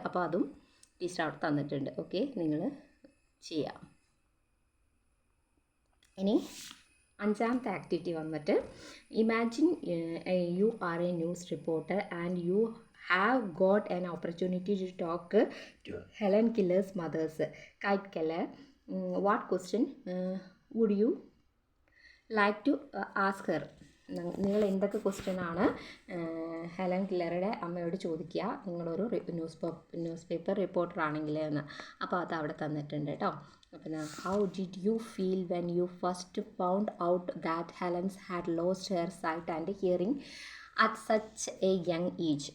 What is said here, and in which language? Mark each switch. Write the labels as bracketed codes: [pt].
[ml] അപ്പോൾ അതും ടീച്ചർ അവിടെ തന്നിട്ടുണ്ട്. ഓക്കെ, നിങ്ങൾ ചെയ്യാം. ഇനി അഞ്ചാമത്തെ ആക്ടിവിറ്റി വന്നിട്ട് [en] Imagine you are a news reporter and you have got an opportunity to talk to Helen Keller's mother's Kate Keller. What question would you like to ask her? [ml] നിങ്ങൾ എന്തൊക്കെ ക്വസ്റ്റ്യനാണ് ഹെലൻ കില്ലറുടെ അമ്മയോട് ചോദിക്കുക, നിങ്ങളൊരു ന്യൂസ് പേപ്പർ റിപ്പോർട്ടർ ആണെങ്കിൽ എന്ന്. അപ്പോൾ അത് അവിടെ തന്നിട്ടുണ്ട് കേട്ടോ. [en] പിന്നെ how did you feel when you first found out that Helen's had lost her sight and hearing at such a young age?